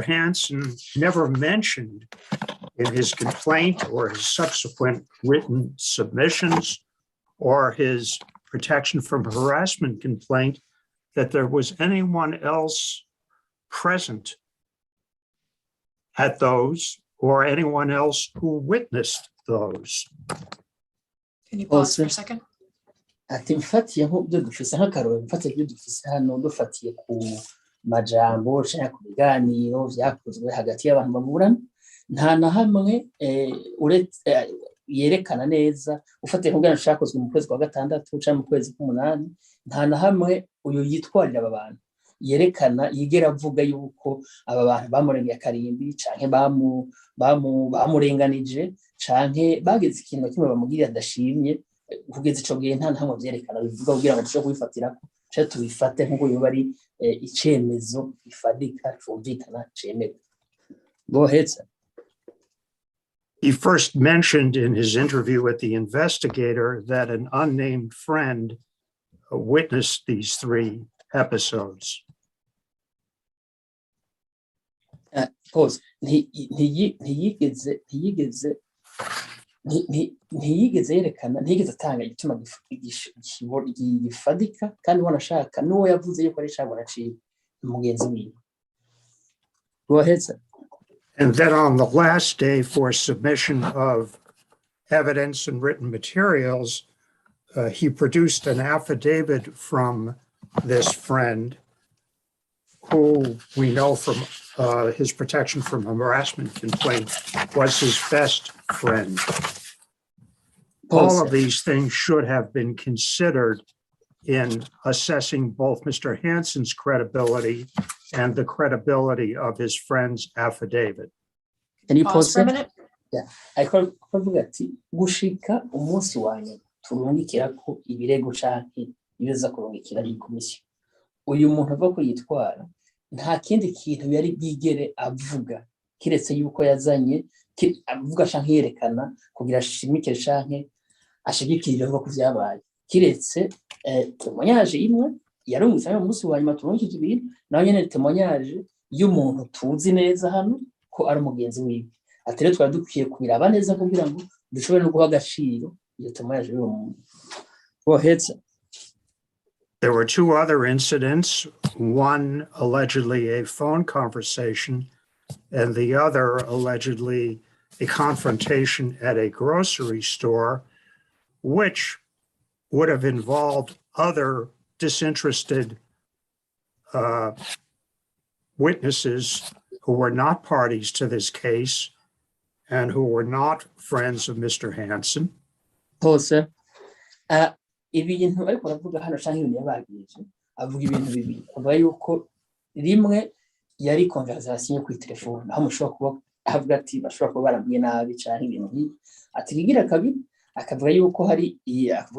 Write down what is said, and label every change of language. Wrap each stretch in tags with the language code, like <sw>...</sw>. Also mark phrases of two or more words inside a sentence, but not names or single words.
<en>Hansen never mentioned in his complaint or his subsequent written submissions or his protection from harassment complaint that there was anyone else present at those or anyone else who witnessed those. Can you pause for a second?</en> <rn>ati mfatiye nk'ibyo dufise nk'akarori mfatiye ibyo dufise hano dufatiye ku majambo canke ku biganiro vyakozwe hagati y'abantu baburana nta na hamwe uretse yerekana neza ufatiye ku biganiro vyakozwe mu kwezi kwa gatandatu canke mu kwezi k'umunani nta na hamwe uyu yitwarira aba bantu yerekana yigera avuga yuko aba bantu bamurengeye akarimbi canke bamurenganije canke bageze ikintu kimwe bamugirira adashimye kugeza ico gihe nta ntamwe vyerekana bivuga kugira ngo dushobore kubifatirako canke tubifate nk'uko yoba ari icemezo gifadika cumvikana cemerwa.</rn> <en>Go ahead, sir. He first mentioned in his interview with the investigator that an unnamed friend witnessed these three episodes. Pause.</en> <rn>ntiyigeze yerekana ntiyigeze atanga igituma gifadika kandi wanashaka n'uwo yavuze yuko ari cabona ciwe umugenzi wiwe.</rn> <en>Go ahead, sir. And then on the last day for submission of evidence and written materials, he produced an affidavit from this friend who we know from his protection from harassment complaint was his best friend. All of these things should have been considered in assessing both Mr. Hansen's credibility and the credibility of his friend's affidavit. Can you Pause for a minute? Yeah.</en> <rn>Ariko kuvuga ati gushika umunsi wanye turungikirako ibirego canke ibiza kurungikira iyi komisiyo. Uyu muntu avuga ko yitwara nta kindi kintu yari bwigere avuga kiretse yuko yazanye avuga canke yerekana kugira ashimikire canke ashigikirire avuga ko vyabaye kiretse témoignage imwe yarungitse mu munsi wa nyuma turungikije ibintu naho nyene témoignage y'umuntu tuzi neza hano ko ari umugenzi wiwe ati rero twari dukwiye kubiraba neza kugira ngo dushobore no guha agaciro iyo témoignage y'uwo muntu.</rn> <en>Go ahead, sir. There were two other incidents, one allegedly a phone conversation and the other allegedly a confrontation at a grocery store, which would have involved other disinterested witnesses who were not parties to this case and who were not friends of Mr. Hansen. Pause.</en> <rn>Ibintu ariko aravuga hano canke ibintu yabagije avuga ibintu bibiri avuga yuko rimwe yari conversation kuri telefone aho mushobora kuba avuga ati bashobora kuba barabwiye nabi canke ibintu nk'ibi ati bigira kabiri akavuga yuko akavuga</rn>